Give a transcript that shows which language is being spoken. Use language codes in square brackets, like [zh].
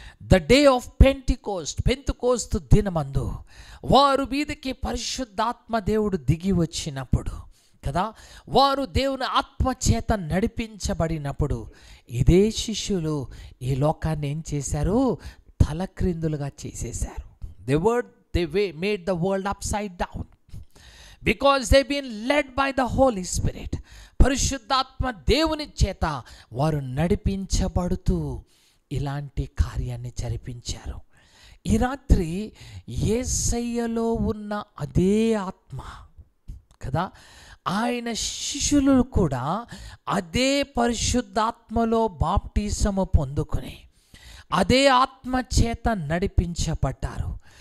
[en] the day of [te] Pentecost దినమందు వారు మీదకి పరిశుద్ధాత్మ దేవుడు దిగి వచ్చినప్పుడు కదా, వారు దేవుని ఆత్మ చేత నడిపించబడినప్పుడు ఇదే శిష్యులు ఈ లోకాన్ని ఏం చేశారు? తలక్రిందులుగా చేసేశారు. [en] they made the world upside down because they've been led by the Holy Spirit. [te] పరిశుద్ధాత్మ దేవుని చేత వారు నడిపించబడుతూ ఇలాంటి కార్యాన్ని జరిపించారు. ఈ రాత్రి యేసయ్యలో ఉన్న అదే ఆత్మ కదా, ఆయన శిష్యులు కూడా అదే పరిశుద్ధాత్మలో బాప్టిసము పొందుకొని అదే ఆత్మ చేత నడిపించబడ్డారు.